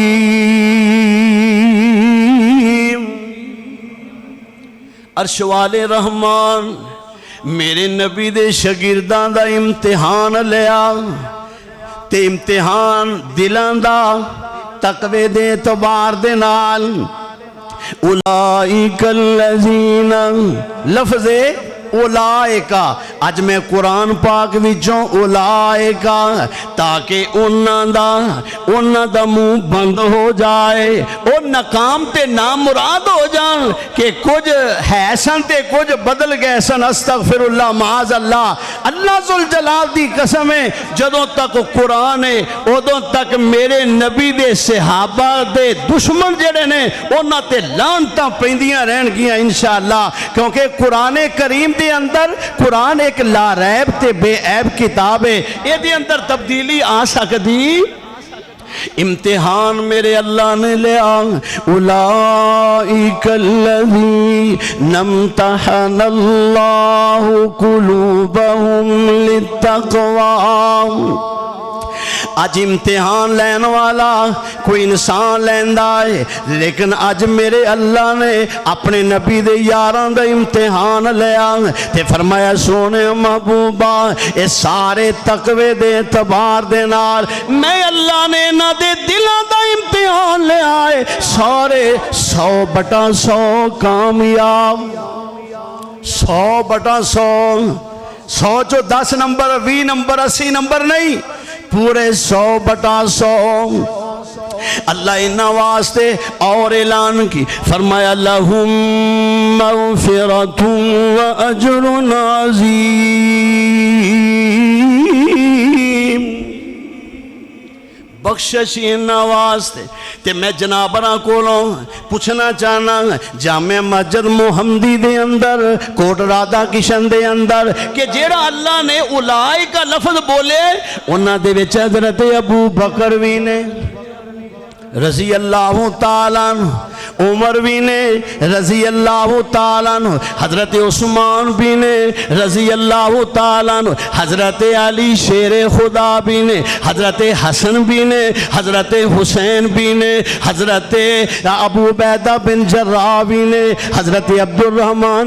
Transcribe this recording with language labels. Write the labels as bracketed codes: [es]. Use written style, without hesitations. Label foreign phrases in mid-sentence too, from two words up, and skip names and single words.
[pa] عرش والے رحمان میرے نبی دے شاگرداں دا امتحان لیا، تے امتحان دلان دا تقوی دے اعتبار دے نال، [ar] اولئک الذین [pa] لفظ اولائکا، آج میں قرآن پاک وچوں اولائکا، تاکہ انہاں دا منہ بند ہو جائے، او ناکام تے نامراد ہو جان کہ کچھ ہے سن تے کچھ بدل گئے سن، [ar] استغفر اللہ معاذ اللہ۔ [pa] اللہ ذوالجلال دی قسم ہے جدوں تک قرآن ہے ادوں تک میرے نبی دے صحابہ دے دشمن جڑے نے انہاں تے لعنتاں پیندیاں رہن گیاں انشاءاللہ، کیونکہ قرآن کریم دے اندر قرآن ایک لا ریب تے بے عیب کتاب ہے، یہ دے اندر تبدیلی آ سکتی۔ امتحان میرے اللہ نے لیا، [ar] اولئک الذین امتحن اللہ قلوبہم للتقوی، [pa] اج امتحان لین والا کوئی انسان لیندا ہے، لیکن اج میرے اللہ نے اپنے نبی دے یاراں دا امتحان لیا تے فرمایا سونے محبوبہ اے سارے تقوی دے اعتبار دے نال میں اللہ نے انہاں دے دلاں دا امتحان لیا ہے، سارے 100/100 کامیاب، 100/100، 100 چو 10 نمبر 20 نمبر 80 نمبر نہیں، پورے 100/100۔ اللہ انہاں واسطے اور اعلان کی فرمایا [ar] لہم مغفرۃ و اجر عظیم، [pa] بخشش انہاں واسطے۔ تے میں جنابراں کولوں پوچھنا چاہنا جامع مسجد محمدی دے اندر کوٹ رادھا کشن دے اندر کہ جیڑا اللہ نے اولائے کا لفظ بولے انہاں دے وچ حضرت ابو بکر بھی نے رضی [ar] اللہ تعالیٰ عنہ، [pa] عمر بھی نے [ar] رضی اللہ تعالیٰ عنہ، [pa] حضرت عثمان بھی نے [ar] رضی اللہ تعالیٰ عنہ، [pa] حضرت علی شیر خدا بھی نے، حضرت حسن بھی نے، حضرت حسین بھی نے، حضرت ابو عبیدہ بن جراح بھی نے، حضرت عبد الرحمن